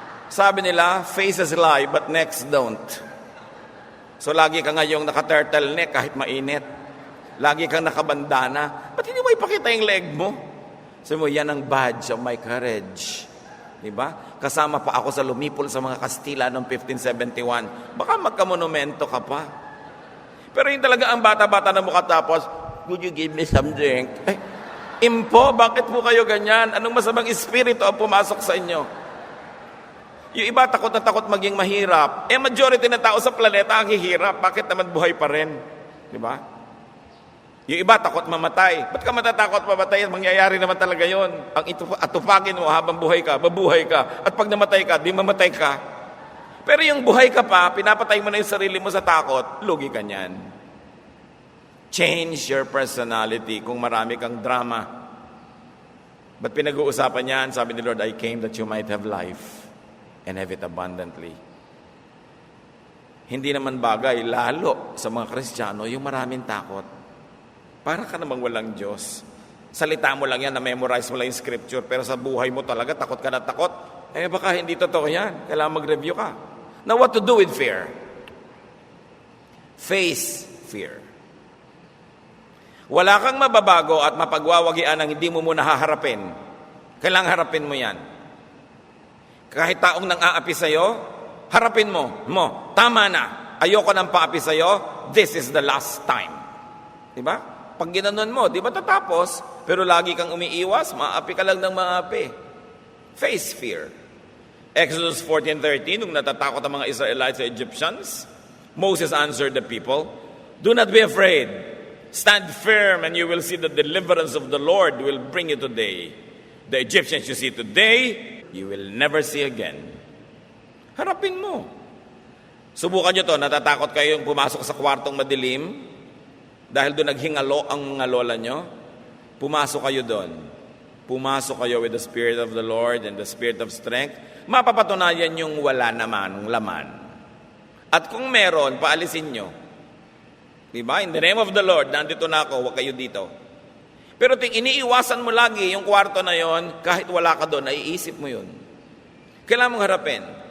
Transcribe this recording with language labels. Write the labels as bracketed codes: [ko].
[tl] Sabi nila, [en] faces lie, but necks don't. [tl] So lagi ka ngayong naka-turtleneck kahit mainit. Lagi kang nakabandana. Ba't hindi mo ipakita yung leg mo? Sabi mo, yan ang [en] badge of my courage. [tl] Diba? Kasama pa ako sa lumipol sa mga Kastila noong 1571. Baka magkamonumento ka pa. Pero yung talaga ang bata-bata na mukha tapos, [en] would you give me some drink? [tl] Ay, Impo, bakit po kayo ganyan? Anong masamang espiritu ang pumasok sa inyo? Yung iba takot na takot maging mahirap. Majority ng tao sa planeta ang hihirap. Bakit naman buhay pa rin? Diba? Yung iba, takot mamatay. Ba't ka matatakot mamatay? Mangyayari naman talaga yon. Ang atupagin mo habang buhay ka, mabuhay ka. At pag namatay ka, di mamatay ka. Pero yung buhay ka pa, pinapatay mo na yung sarili mo sa takot, lugi ka niyan. [en] Change your personality [tl] kung marami kang drama. Ba't pinag-uusapan yan? Sabi ni [en] Lord, I came that you might have life and have it abundantly. [tl] Hindi naman bagay, lalo sa mga Kristiyano, yung maraming takot. Para ka namang walang Diyos. Salita mo lang yan, na-memorize mo lang yung scripture, pero sa buhay mo talaga, takot ka na takot. Baka hindi totoo yan. Kailangan mag-review ka. [en] Now, what to do with fear? Face fear. [tl] Wala kang mababago at mapagwawagian ang hindi mo muna haharapin. Kailangan harapin mo yan. Kahit taong nang aapi sa'yo, harapin mo. Tama na. Ayoko nang paapi sa'yo. [en] This is the last time. [tl] Diba? Pag ginanon mo, di ba tatapos? Pero lagi kang umiiwas, maapi ka lang ng maapi. [en] Face fear. Exodus 14:13, [tl] nung natatakot ang mga Israelites sa Egyptians, [en] Moses answered the people, do not be afraid. Stand firm and you will see the deliverance of the Lord will bring you today. The Egyptians you see today, you will never see again. [tl] Harapin mo. Subukan nyo to, natatakot kayong pumasok sa kwartong madilim dahil doon naghingalo ang mga lola nyo? Pumasok kayo doon. Pumasok kayo [en] with the Spirit of the Lord and the Spirit of strength. [tl] Mapapatunayan yung wala naman, laman. At kung meron, paalisin nyo. Diba? [en] In the name of the Lord, [tl] nandito na ako, huwag kayo dito. Pero iniiwasan mo lagi yung kwarto na yon, kahit wala ka doon, naiisip mo yun. Kailangan mong harapin.